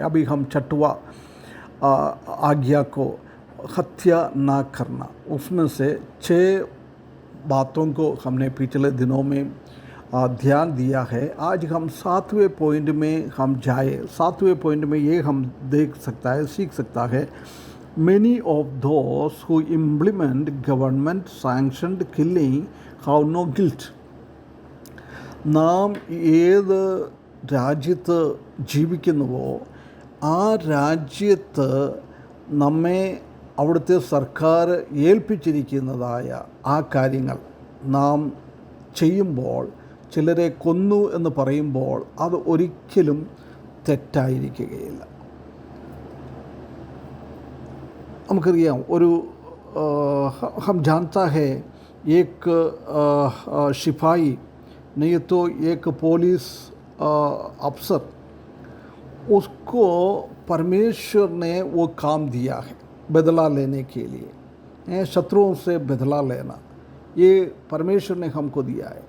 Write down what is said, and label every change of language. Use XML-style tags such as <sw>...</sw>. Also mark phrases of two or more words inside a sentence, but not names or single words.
<hi>अभी हम छठवा आज्ञा को हत्या ना करना, उसमें से 6 बातों को हमने पिछले दिनों में ध्यान दिया है। आज हम 7वें पॉइंट में हम जाए। 7वें पॉइंट में ये हम देख सकता है, सीख सकता है,</hi> <en>many of those who implement government sanctioned killing have no guilt.</en> <ml>നാം ഏത് രാജ്യത്ത് ജീവിക്കുന്നുവോ ആ രാജ്യത്ത് നമ്മെ അവിടുത്തെ സർക്കാർ ഏൽപ്പിച്ചിരിക്കുന്നതായ ആ കാര്യങ്ങൾ നാം ചെയ്യുമ്പോൾ, ചിലരെ കൊന്നു എന്ന് പറയുമ്പോൾ അത് ഒരിക്കലും തെറ്റായിരിക്കുകയില്ല. നമുക്കറിയാം, ഒരു</ml> <hi>हम जानता है एक सिपाही नहीं तो एक पुलिस अफसर, उसको परमेश्वर ने वो काम दिया है बदला लेने के लिए, शत्रुओं से बदला लेना, ये परमेश्वर ने हमको दिया है।</hi>